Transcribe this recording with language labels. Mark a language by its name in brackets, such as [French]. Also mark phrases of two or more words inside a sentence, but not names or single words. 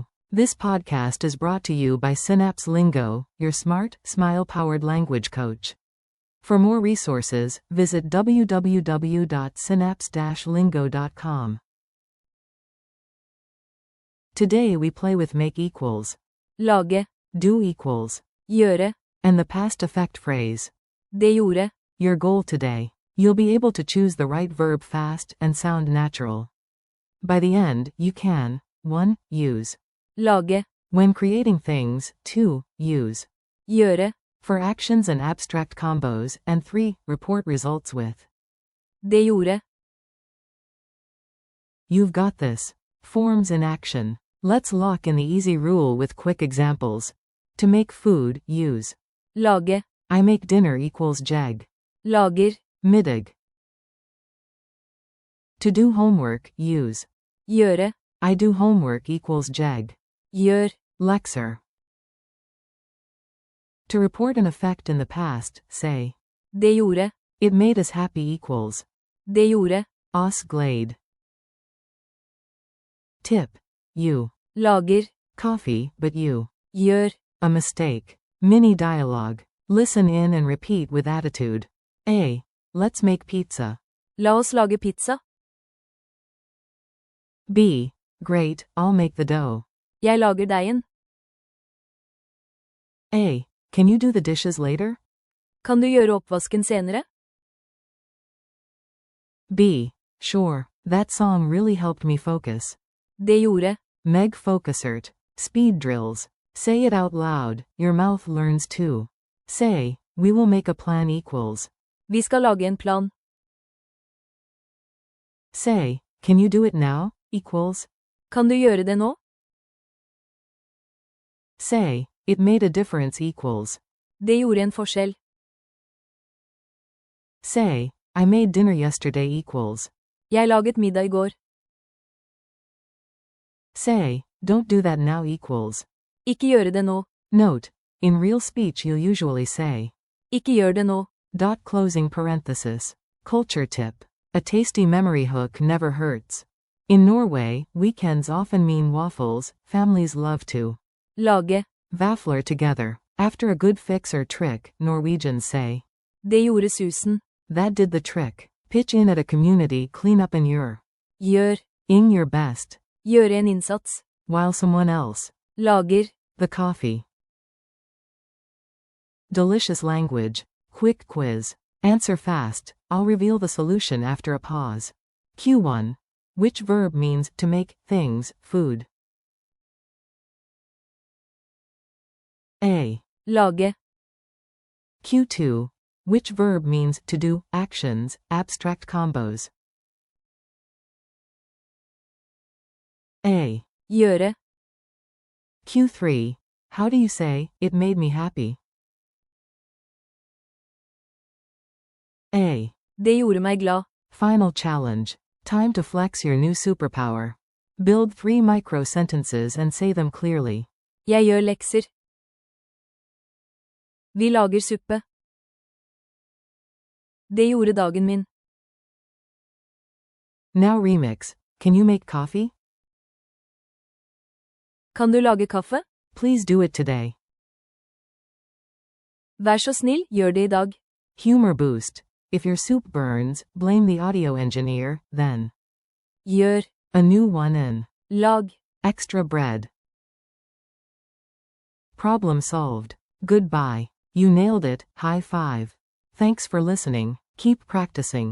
[English] This podcast is brought to you by Synapse Lingo, your smart, smile-powered language coach. For more resources, visit www.synapse-lingo.com. Today we play with make equals, [Norwegian] Lage. [English] do equals, [Norwegian] Gjøre. [English] and the past effect phrase. [Norwegian] Det gjorde. [English] Your goal today. You'll be able to choose the right verb fast and sound natural. By the end, you can 1. Use. [Norwegian] Lage. [English] When creating things, 2. Use. [Norwegian] Gjøre. [English] For actions and abstract combos, and 3. Report results with. [Norwegian] Det gjorde. [English] You've got this. Forms in action. Let's lock in the easy rule with quick examples. To make food, use. [Norwegian] Lage. [English] I make dinner equals jeg. [Norwegian] Lager. Middag. [English] To do homework, use. [Norwegian] Gjøre. [English] I do homework equals jeg. [Norwegian] Gjør. Lekser. [English] To report an effect in the past, say. [Norwegian] Det gjorde. [English] It made us happy equals. [Norwegian] Det gjorde. Oss glade. [English] Tip. You. [Norwegian] Lager. [English] Coffee, but you. [Norwegian] Gjør. [English] A mistake. Mini dialogue. Listen in and repeat with attitude. A. Let's make pizza. [Norwegian] La oss lage pizza. [English] B. Great, I'll make the dough. [Norwegian] Jeg lager deigen. [English] A. Can you do the dishes later? [Norwegian] Kan du gjøre oppvasken senere? [English] B. Sure, that song really helped me focus. [Norwegian] Det gjorde. Meg Focusert. [English] Speed drills. Say it out loud, your mouth learns too. Say, we will make a plan equals. [Norwegian] Vi skal lage en plan. [English] Say, can you do it now? Equals. [Norwegian] Kan du gjøre det nå? [English] Say, it made a difference equals. [Norwegian] Det gjorde en forskjell. [English] Say, I made dinner yesterday equals. [Norwegian] Jeg laget middag i går. [English] Say, don't do that now equals. [Norwegian] Ikke gjøre det nå. [English] Note, in real speech you'll usually say. [Norwegian] Ikke gjør det nå. [English] Closing parenthesis. Culture tip. A tasty memory hook never hurts. In Norway, weekends often mean waffles, families love to [Norwegian] Lage. [English] vafler together. After a good fix or trick, Norwegians say. [Norwegian] Det gjorde susen. [English] That did the trick. Pitch in at a community cleanup in your. [Norwegian] Gjør. [English] In your best. [Norwegian] Gjøre en innsats. [English] While someone else. [Norwegian] Lager. [English] The coffee. Delicious language. Quick quiz. Answer fast. I'll reveal the solution after a pause. Q1. Which verb means to make things, food? A. [Norwegian] Lage. [English] Q2. Which verb means to do actions, abstract combos? A. [Norwegian] Gjøre. [English] Q3. How do you say, it made me happy? A. [Norwegian] Det gjorde meg glad. [English] Final challenge. Time to flex your new superpower. Build 3 micro-sentences and say them clearly. [Norwegian] Jeg gjør lekser. Vi lager suppe. Det gjorde dagen min. [English] Now remix. Can you make coffee? [Norwegian] Kan du lage kaffe? [English] Please do it today. [Norwegian] Vær så snill, gjør det i dag. [English] Humor boost. If your soup burns, blame the audio engineer, then. [Norwegian] Gjør. [English] A new one in. [Norwegian] Lag. [English] Extra bread. Problem solved. Goodbye. You nailed it, high five. Thanks for listening, keep practicing.